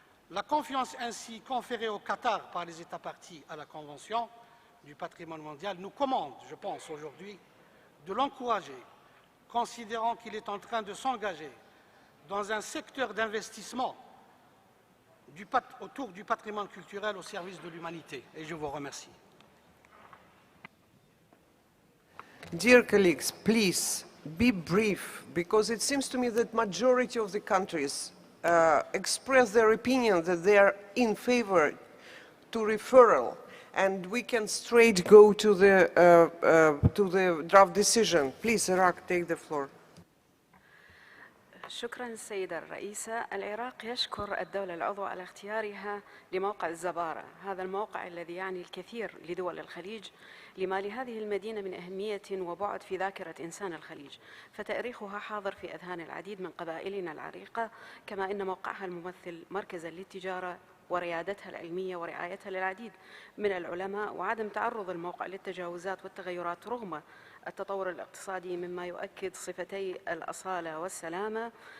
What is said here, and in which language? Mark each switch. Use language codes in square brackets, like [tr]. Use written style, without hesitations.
[fr] La confiance ainsi conférée au Qatar par les États parties à la Convention du patrimoine mondial nous commande, je pense aujourd'hui, de l'encourager, considérant qu'il est en train de s'engager dans un secteur d'investissement autour du patrimoine culturel au service de l'humanité. Et je vous remercie. [en] Dear colleagues, please be brief, because it seems to me that majority of the countries express their opinion that they are in favor to referral, and we can straight go to the draft decision. Please, Iraq, take the floor. [ar] شكرا سيدة الرئيسة. العراق يشكر الدولة العضوة على اختيارها لموقع الزبارة، هذا الموقع الذي يعني الكثير لدول الخليج، لما لهذه المدينة من أهمية وبعد في ذاكرة إنسان الخليج، فتاريخها حاضر في أذهان العديد من قبائلنا العريقة، كما أن موقعها الممثل مركزا للتجارة وريادتها العلمية ورعايتها للعديد من العلماء، وعدم تعرض الموقع للتجاوزات والتغيرات رغم التطور الاقتصادي، مما يؤكد صفتي الأصالة والسلامة.